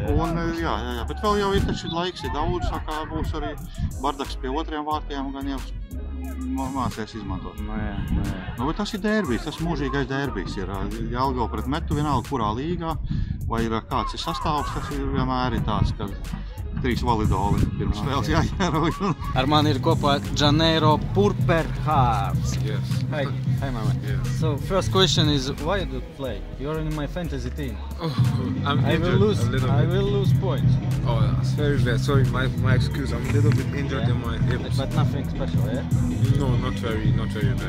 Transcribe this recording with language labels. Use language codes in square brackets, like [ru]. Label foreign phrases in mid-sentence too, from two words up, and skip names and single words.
[lv] Jā, bet vēl jau ir taču laiks ir daudz, tā kā būs arī bardaks pie otriem vārtiem, gan jau mācēs izmantot. Jā. Nu, bet tas ir derbijs, tas mūžīgais derbijs ir Jelgava pret Metu vienalga kurā līgā, vai ir kāds ir sastāvs, tas ir vienmēr ir tāds, ka 3 validoli pirms spēles jāierauj. Ar mani ir kopā Janeiro Purperhearts. [en] Yes. Hi, mama. Yeah. So first question is, why do you play? You're in my fantasy team. Oh, I'm I will injured lose. a little I bit. will lose points. Oh, that's very bad. Sorry, my excuse. I'm a little bit injured in my hips. But nothing special, yeah? No, not very bad.